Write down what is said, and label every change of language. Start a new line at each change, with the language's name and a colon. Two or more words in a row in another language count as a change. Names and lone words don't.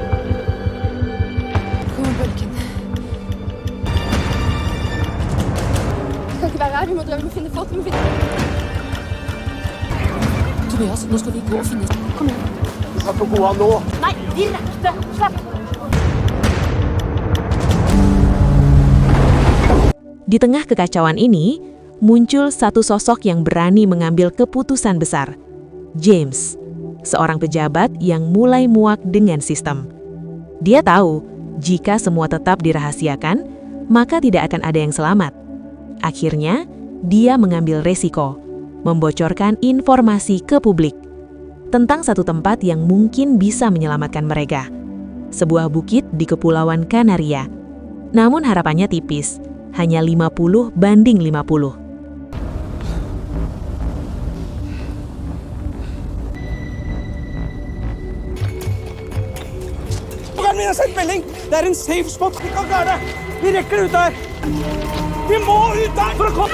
Norwegian: Kommer bølgen. Vi kan ikke være her. Vi må finne folk. Vi må finne... Tobias, nå skal vi gå og finne... Kom igjen. Du kan ikke gå av nå. Nei, direkte. Slapp.
Indonesian: Di tengah kekacauan ini, muncul satu sosok yang berani mengambil keputusan besar. James, seorang pejabat yang mulai muak dengan sistem. Dia tahu, jika semua tetap dirahasiakan, maka tidak akan ada yang selamat. Akhirnya, dia mengambil resiko, membocorkan informasi ke publik tentang satu tempat yang mungkin bisa menyelamatkan mereka. Sebuah bukit di Kepulauan Kanaria. Namun harapannya tipis, hanya 50 banding 50.
Norwegian: Programmet min har sendt melding! Det er en safe spot! Vi kan klare det! Vi rekker det ut der! Vi må ut der for å komme!